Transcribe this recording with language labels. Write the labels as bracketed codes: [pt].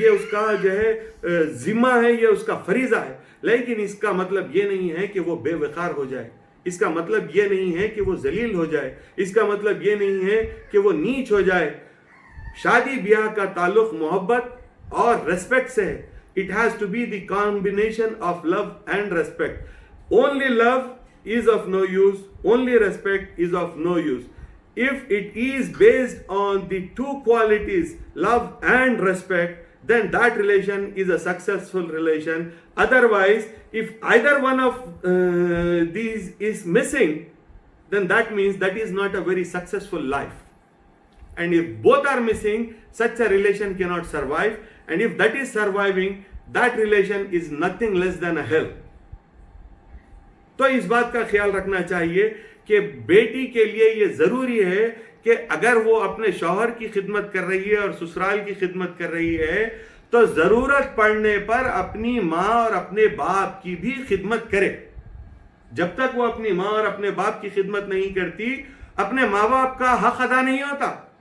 [ur] کا جو ہے ذمہ ہے، یہ اس کا فریضہ ہے۔ لیکن اس کا مطلب یہ نہیں ہے کہ وہ بے وقار ہو جائے، اس کا مطلب یہ نہیں ہے کہ وہ ذلیل ہو جائے، اس کا مطلب یہ نہیں ہے کہ وہ نیچ ہو جائے۔ شادی بیاہ کا تعلق محبت اور ریسپیکٹ سے ہے۔ [en] It has to be the combination of love and respect. Only love is of no use, only respect is of no use. If it is based on the two qualities, love and respect, then that relation is a successful relation. Otherwise, if either one of these is missing, then that means that is not a very successful life. And if both are missing, such a relation cannot survive. And if that is surviving, that relation is nothing less than a hell. [ur] تو اس بات کا خیال رکھنا چاہیے کہ بیٹی کے لیے یہ ضروری ہے کہ اگر وہ اپنے شوہر کی خدمت کر رہی ہے اور سسرال کی خدمت کر رہی ہے، تو ضرورت پڑنے پر اپنی ماں اور اپنے باپ کی بھی خدمت کرے۔ جب تک وہ اپنی ماں اور اپنے باپ کی خدمت نہیں کرتی، اپنے ماں باپ کا حق ادا نہیں ہوتا۔